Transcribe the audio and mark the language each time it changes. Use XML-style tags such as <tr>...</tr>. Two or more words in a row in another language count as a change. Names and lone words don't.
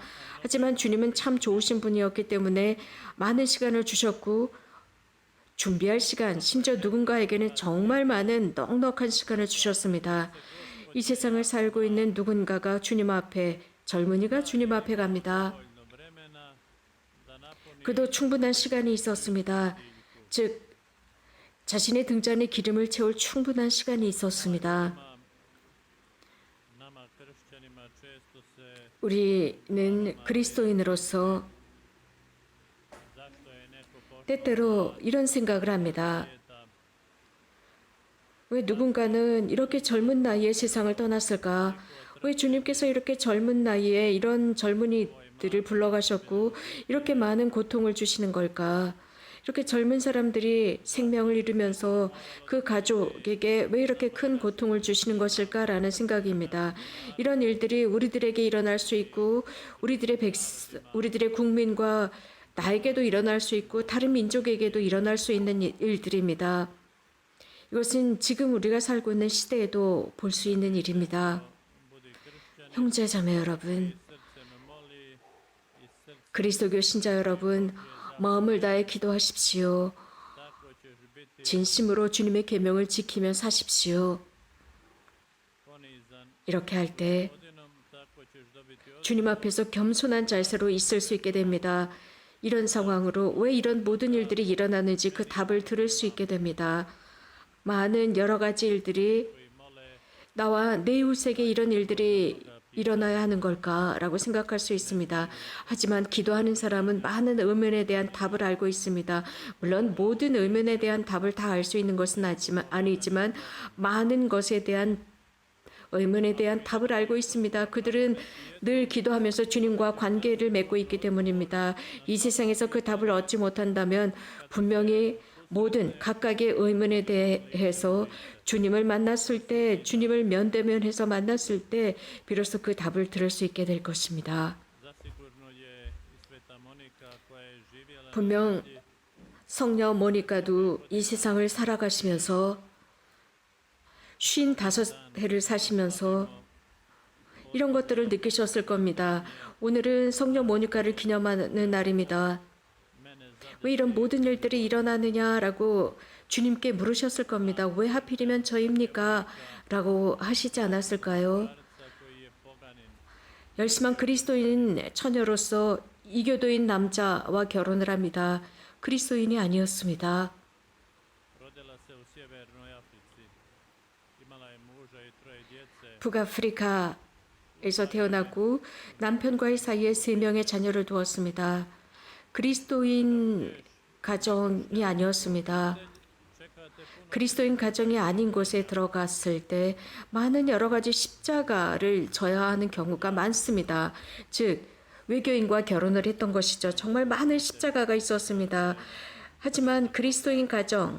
<ko>하지만 주님은 참 좋으신 분이었기 때문에 많은 시간을 주셨고 준비할 시간, 심지어 누군가에게는 정말 많은 넉넉한 시간을 주셨습니다. 이 세상을 살고 있는 누군가가 주님 앞에, 젊은이가 주님 앞에 갑니다.</ko> <hr>Dovoljno vremena da napuni</hr> <ko>그도 충분한 시간이 있었습니다. 즉, 자신의 등잔에 기름을 채울 충분한 시간이 있었습니다.</ko> <hr>nama kršćanima često se</hr> <ko>우리는 그리스도인으로서</ko> <hr>zašto je neko pošao</hr> <ko>때때로 이런 생각을 합니다.</ko> <hr>svijeta,</hr> <ko>왜 누군가는 이렇게 젊은 나이에 세상을 떠났을까? 왜 주님께서 이렇게 젊은 나이에 이런 젊은이들을 불러가셨고 이렇게 많은 고통을 주시는 걸까? 이렇게 젊은 사람들이 생명을 잃으면서 그 가족에게 왜 이렇게 큰 고통을 주시는 것일까라는 생각입니다. 이런 일들이 우리들에게 일어날 수 있고 우리들의 국민과 나에게도 일어날 수 있고 다른 민족에게도 일어날 수 있는 일들입니다. 이것은 지금 우리가 살고 있는 시대에도 볼 수 있는 일입니다.</ko> <hr>budi kršćan</hr> <ko>형제자매 여러분,</ko> <hr>srcem moli i srcem</hr> <ko>그리스도교 신자 여러분, 마음을 다해 기도하십시오.</ko> <hr>tako ćeš biti</hr> <ko>진심으로 주님의 계명을 지키며 사십시오.</ko> <hr>ponizan</hr> <ko>이렇게 할 때</ko> <hr>godinom, tako ćeš dobiti</hr> <ko>주님 앞에서 겸손한 자세로 있을 수 있게 됩니다. 이런 상황으로 왜 이런 모든 일들이 일어나는지 그 답을 들을 수 있게 됩니다. 많은 여러 가지 일들이</ko> <hr>koji mole</hr> <ko>나와 내 이웃에게 이런 일들이 일어나야 하는 걸까라고 생각할 수 있습니다. 하지만 기도하는 사람은 많은 의문에 대한 답을 알고 있습니다. 물론 모든 의문에 대한 답을 다 알 수 있는 것은 아니지만 많은 것에 대한 의문에 대한 답을 알고 있습니다. 그들은 늘 기도하면서 주님과 관계를 맺고 있기 때문입니다. 이 세상에서 그 답을 얻지 못한다면 분명히 모든 각각의 의문에 대해서 주님을 만났을 때, 주님을 면대면해서 만났을 때 비로소 그 답을 들을 수 있게 될 것입니다.</ko> <hr>zasigurno je i sveta Monika koja je živjela</hr> <ko>분명 성녀 모니카도 이 세상을 살아가시면서 55해를 사시면서 이런 것들을 느끼셨을 겁니다. 오늘은 성녀 모니카를 기념하는 날입니다.</ko> <hr>mene</hr> <ko>왜 이런 모든 일들이 일어나느냐라고 주님께 물으셨을 겁니다. 왜 하필이면 저입니까? 라고 하시지 않았을까요?</ko> <hr>starca koji je poganin</hr> <ko>열심한 그리스도인 처녀로서 이교도인 남자와 결혼을 합니다. 그리스도인이 아니었습니다.</ko> <hr>rodila se u sjevernoj Africi. Imala je muža i troje djece.</hr> <ko>북아프리카에서 태어났고 남편과의 사이에 3명의 자녀를 두었습니다. 그리스도인 가정이 아니었습니다.</ko> <hr>Čekate puno</hr> <ko>그리스도인 가정이 아닌 곳에 들어갔을 때 많은 여러 가지 십자가를 져야 하는 경우가 많습니다. 즉 외교인과 결혼을 했던 것이죠. 정말 많은 십자가가 있었습니다. 하지만 그리스도인 가정에</ko>